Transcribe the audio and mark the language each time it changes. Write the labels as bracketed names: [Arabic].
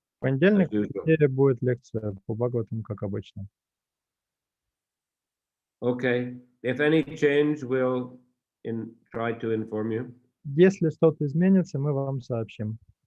[Russian] В понедельник будет лекция по Бхагаватам, как обычно. [English] Okay, if any change, we'll try to inform you. [Russian] Если что-то изменится, мы вам сообщим.